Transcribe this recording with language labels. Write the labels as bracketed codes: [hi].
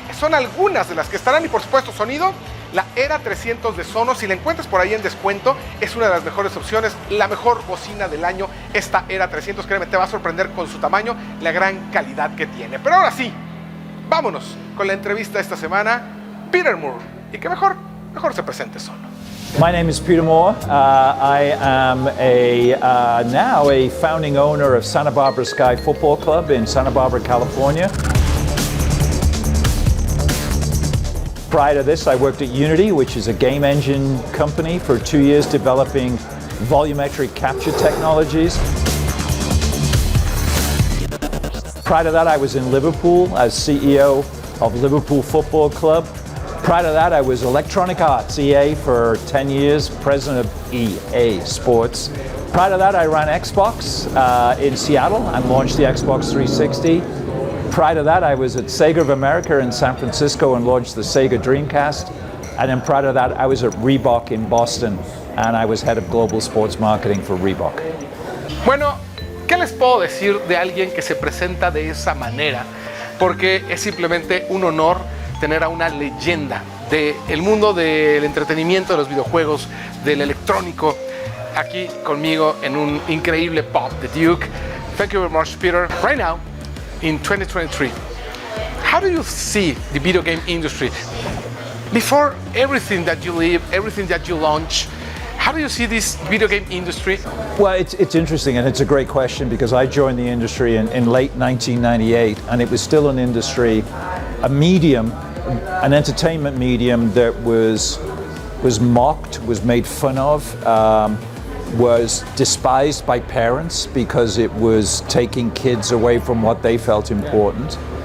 [es] Son algunas de las que estarán. Y por supuesto, sonido, la Era 300 de Sonos, si la encuentras por ahí en descuento, es una de las mejores opciones, la mejor bocina del año, esta Era 300, créeme, te va a sorprender con su tamaño, la gran calidad que tiene. Pero ahora sí, vámonos con la entrevista de esta semana, Peter Moore, y que mejor se presente solo. [en] My name is Peter Moore. I am now a founding owner of Santa Barbara Sky Football Club in Santa Barbara, California. Prior to this, I worked at Unity, which is a game engine company, for 2 years developing volumetric capture technologies. Prior to that, I was in Liverpool as CEO of Liverpool Football Club. Prior to that, I was Electronic Arts, EA, for 10 years, president of EA Sports. Prior to that, I ran Xbox in Seattle and launched the Xbox 360. Prior to that, I was at Sega of America in San Francisco and launched the Sega Dreamcast. And then prior to that, I was at Reebok in Boston and I was head of global sports marketing for Reebok. [es] Bueno, ¿qué les puedo decir de alguien que se presenta de esa manera? Porque es simplemente un honor tener a una leyenda del mundo del entretenimiento, de los videojuegos, del electrónico, aquí conmigo en un increíble pop, The Duke. [en] Thank you very much, Peter. Right now, in 2023, how do you see the video game industry? Before everything that you live, everything that you launch, how do you see this video game industry? Well, it's interesting, and it's a great question, because I joined the industry in late 1998, and it was still an industry, a medium, an entertainment medium that was mocked, was made fun of, was despised by parents because it was taking kids away from what they felt important.